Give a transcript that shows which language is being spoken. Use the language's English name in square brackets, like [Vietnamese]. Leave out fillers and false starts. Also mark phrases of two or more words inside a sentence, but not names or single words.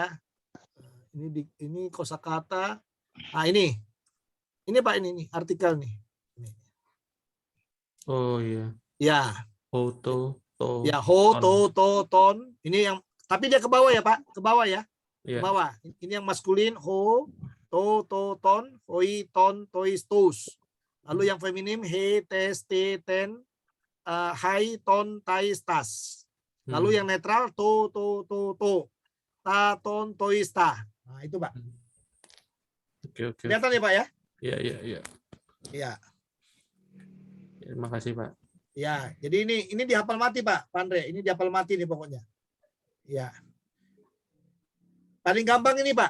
[Indonesian] Ini kosakata. Nah, ini. Ini Pak ini artikel nih. Oh iya. Ya. Foto, Ya, ton. Ini yang tapi dia ke bawah ya, Pak. Ke bawah ya. Ke bawah. Ini yang maskulin [Greek] τόν, οἱ, τῶν, τοῖς, τούς. [Indonesian] Lalu yang feminim [Greek] ἡ, τῆς, τῇ, τήν, αἱ, τῶν, ταῖς, τάς. [Indonesian] Lalu yang netral [Greek] τό, τά, τῶν, τοῖς, τά. [Indonesian] Nah, itu, Pak. Oke. Kelihatan ya, Pak ya? Iya. Iya. Terima kasih, Pak. Ya, jadi ini dihafal mati, Pak Andre. Ini dihafal mati nih pokoknya. Ya. Paling gampang ini, Pak.